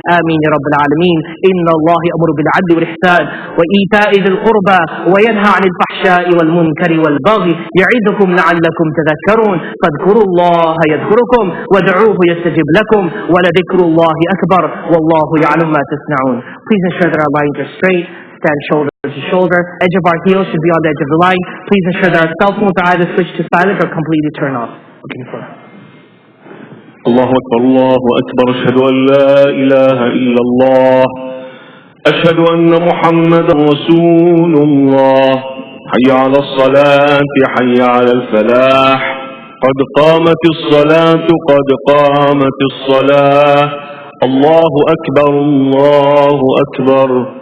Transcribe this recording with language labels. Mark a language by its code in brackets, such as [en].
[ar] آمين يا رب العالمين إن الله يأمر بالعدل والإحسان وإيتاء ذي القربى وينهى عن الفحشاء والمنكر والبغي يعظكم لعلكم تذكرون فاذكروا الله يذكركم وادعوه يستجب لكم ولذكر الله أكبر والله يعلم ما تصنعون. [en] Please ensure that our lines are straight. Stand shoulder to shoulder. Edge of our heels should be on the edge of the line. Please ensure that our cell phones are either switched to silent or completely turned off. Looking for [ar] الله أكبر الله أكبر أشهد أن لا إله إلا الله أشهد أن محمدا رسول الله حي على الصلاة حي على الفلاح قد قامت الصلاة قد قامت الصلاة الله أكبر الله أكبر